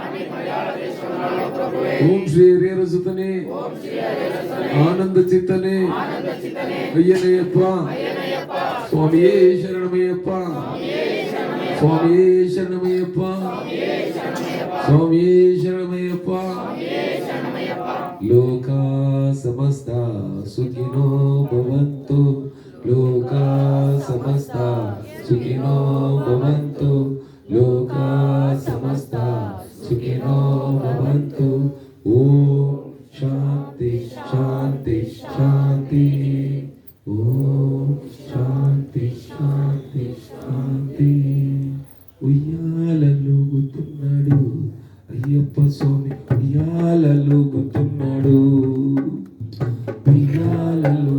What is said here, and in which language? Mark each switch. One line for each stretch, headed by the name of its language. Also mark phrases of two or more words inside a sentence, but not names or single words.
Kannada: ಓಂ ಶ್ರೀ ಹರಿಹರ ಸುತನೇ, ಆನಂದ ಚಿತ್ತನೇ, ಅಯ್ಯನಯ್ಯಪ್ಪ, ಸ್ವಾಮಿಯೇ ಶರಣಮಯ್ಯಪ್ಪ, ಸ್ವಾಮಿಯೇ ಶರಣಮಯ್ಯಪ್ಪ, ಸ್ವಾಮಿಯೇ ಶರಣಮಯ್ಯಪ್ಪ.
Sanskrit: ಲೋಕ ಸಮಸ್ತ ಸುಖಿನೋ ಭವಂತು, ಲೋಕ ಸಮಸ್ತ ಸುಖಿನೋ ಭವಂತು, ಲೋಕ ಸಮಸ್ತ ಸುಖಿನೋ ಭವಂತು. ಓಂ ಶಾಂತಿ ಶಾಂತಿ ಶಾಂತಿ. ಓಂ ಶಾಂತಿ ಶಾಂತಿ ಶಾಂತಿ.
Telugu: ఉయ్యాలలో గుతున్నాడు అయ్యప్ప స్వామి, ఉయ్యాలలో గుతున్నాడు, ఉయ్యాలలో